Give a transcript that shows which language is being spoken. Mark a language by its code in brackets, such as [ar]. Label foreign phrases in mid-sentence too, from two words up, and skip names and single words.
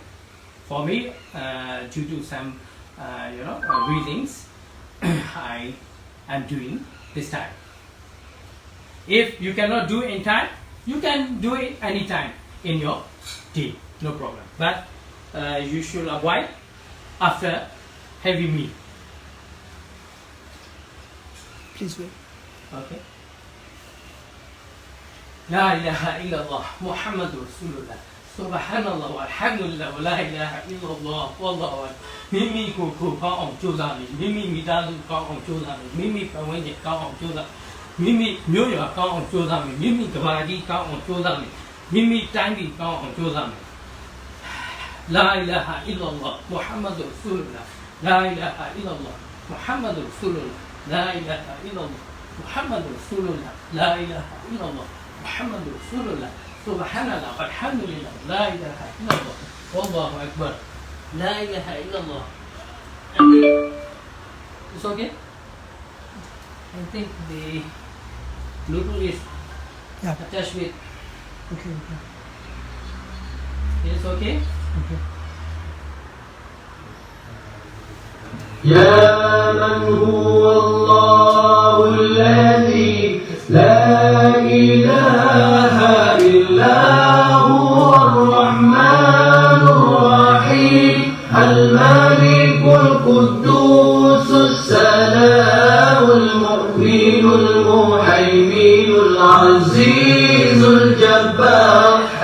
[en] For me, due to some readings, I am doing this time. If you cannot do it in time, you can do it anytime in your day, no problem. But you should avoid after heavy meal. Please wait. [ar] Okay. لا إله إلا الله محمد رسول الله سبحان الله والحمد لله ولا إله إلا الله والله أكبر [my] မိမိကိုယ်ကိုကောင်းအောင်ကြိုးစားမိမိ မိမိသားစုကောင်းအောင်ကြိုးစားမိမိမိပတ်ဝန်းကျင်ကောင်းအောင်ကြိုးစားမိမိမြို့ရွာကောင်းအောင်ကြိုးစားမိမိမိကဘာကြီးကောင်းအောင်ကြိုးစားမိမိမိတိုင်းပြည်ကောင်းအောင်ကြိုးစားမိ [ar] لا إله إلا الله محمد رسول الله لا إله إلا الله محمد رسول الله لا إله إلا الله محمد رسول الله لا إله إلا الله محمد رسول الله سبحان الله والحمد لله لا إله إلا الله والله أكبر لا إله إلا الله. [en] It's okay? I think the Bluetooth is attached with. Okay. It's okay? Okay. [ar] يا من هو الله الذي لا إله إلا هو الرحمن الرحيم الملك القدوس السلام المؤمن المهيمن العزيز الجبار